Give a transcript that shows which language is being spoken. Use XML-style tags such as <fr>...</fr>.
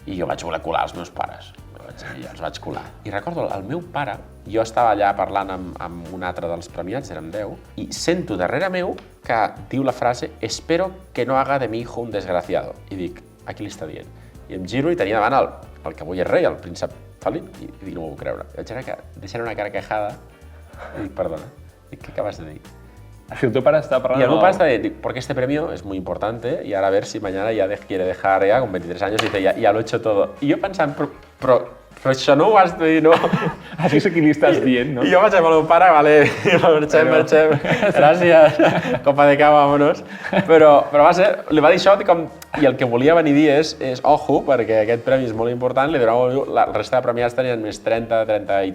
<ca>I jo vaig voler colar els meus pares. I els vaig colar. I recordo, el meu pare, jo estava allà parlant amb un altre dels premiats, érem 10, i sento darrere meu que diu la frase</ca> <es>«Espero que no haga de mi hijo un desgraciado».</es> <ca>I dic, a qui li està dient? I em giro i tenia davant el que avui és rei, el príncep Felip, i dic, no m'ho puc creure. Vaig deixar una carcajada y dic, perdona,</ca> <es>¿qué acabas de decir?</es> <ca>Si el teu pare està parlant...</ca> <es>Y</es> <ca>el meu pare està dient,</ca> <es>porque este premio es muy importante y ahora a ver si mañana ya quiere dejar ya con 23 años y dice, ya lo he hecho todo.</es> <ca>I jo pensant, però això no ho has de dir, no? Així és a qui li estàs dient, no? I jo vaig amb el meu pare, vale, marxem, gràcies, copa de cava, vámonos. Però va ser, li va dir això i el que volia venir a dir és ojo, perquè aquest premi és molt important, li donava, la resta de premiats tenien més 30 i tants.</ca>